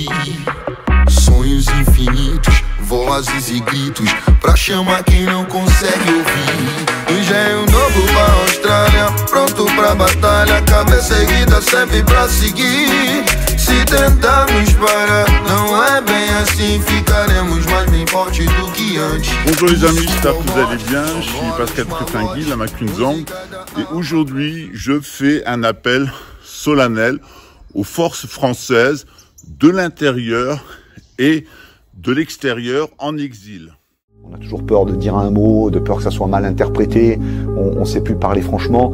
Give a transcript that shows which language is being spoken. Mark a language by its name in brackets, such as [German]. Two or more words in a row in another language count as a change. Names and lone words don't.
[Portuguese] Sonhos infinitos, vozes e gritos, pra chamar quem não consegue ouvir. Engenho novo pra Austrália, pronto pra batalha, cabeça erguida sempre pra seguir. Se tentarmos parar, não é bem assim, ficaremos mais bem fortes do que antes. [French] Bonjour les amis, j'espère que vous allez bien. Je suis Pascal Trufingui, la Macunzong, et aujourd'hui je fais un appel solennel aux forces françaises de l'intérieur et de l'extérieur en exil. On a toujours peur de dire un mot, de peur que ça soit mal interprété, on ne sait plus parler franchement.